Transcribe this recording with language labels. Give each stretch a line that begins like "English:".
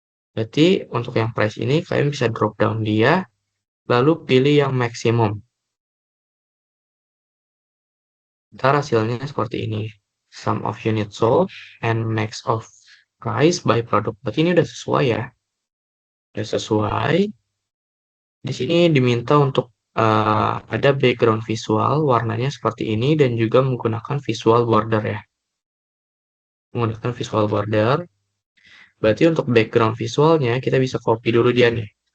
Indonesian: Berarti untuk yang price ini kalian bisa drop down dia, lalu pilih yang maksimum. Ntar hasilnya seperti ini.
English: Sum of unit sold and max of price by product.
Indonesian: Berarti ini udah sesuai ya. Udah sesuai. Di sini diminta untuk ada background visual, warnanya seperti ini, dan juga menggunakan visual border ya. Menggunakan visual border. Berarti untuk background visualnya, kita bisa copy dulu dia nih.